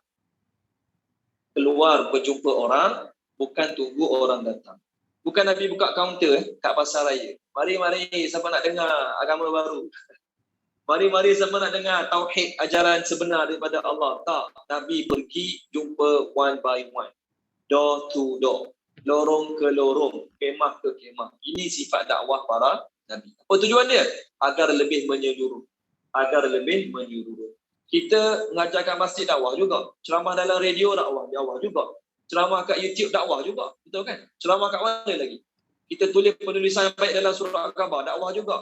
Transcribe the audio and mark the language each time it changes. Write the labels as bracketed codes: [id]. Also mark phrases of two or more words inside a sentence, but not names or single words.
[ms] Keluar berjumpa orang, bukan tunggu orang datang. Bukan Nabi buka kaunter kat pasar raya. Mari, siapa nak dengar agama baru? Mari, siapa nak dengar tauhid, ajaran sebenar daripada Allah? Tak. Nabi pergi jumpa [en] one by one. Door to door. [ms] Lorong ke lorong. Kemah ke kemah. Ini sifat dakwah para Nabi. Apa tujuan dia? Agar lebih menyeluruh. Kita mengajar kat masjid dakwah juga. Ceramah dalam radio dakwah juga. Ceramah kat YouTube dakwah juga. Betul kan? Ceramah kat mana lagi? Kita tulis penulisan yang baik dalam surat khabar dakwah juga.